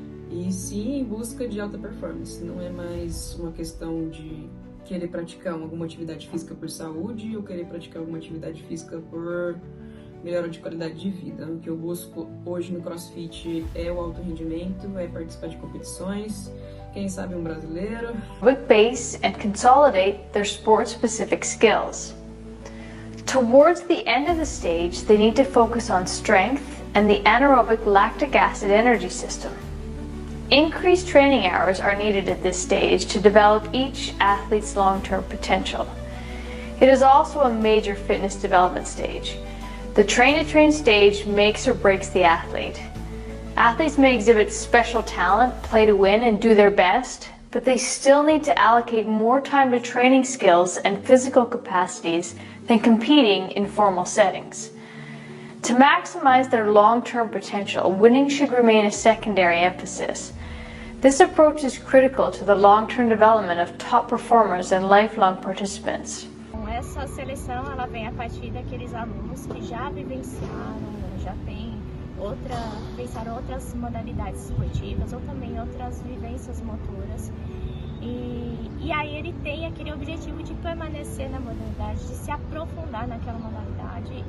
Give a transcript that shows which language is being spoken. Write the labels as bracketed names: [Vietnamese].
[Portuguese] E sim, em busca de alta performance. Não é mais uma questão de querer praticar alguma atividade física por saúde ou querer praticar alguma atividade física por melhora de qualidade de vida. O que eu busco hoje no CrossFit é o alto rendimento, é participar de competições, quem sabe um brasileiro. [English] Base and consolidate their sport-specific skills. Towards the end of the stage, they need to focus on strength and the anaerobic lactic acid energy system. Increased training hours are needed at this stage to develop each athlete's long-term potential. It is also a major fitness development stage. The train-to-train stage makes or breaks the athlete. Athletes may exhibit special talent, play to win, and do their best, but they still need to allocate more time to training skills and physical capacities than competing in formal settings. To maximize their long-term potential, winning should remain a secondary emphasis. This approach is critical to the long-term development of top performers and lifelong participants. [Portuguese] Essa seleção ela vem a partir daqueles alunos que já vivenciaram, já vivenciaram outras modalidades esportivas ou também outras vivências motoras. E aí ele tem aquele objetivo de permanecer na modalidade, de se aprofundar naquela modalidade.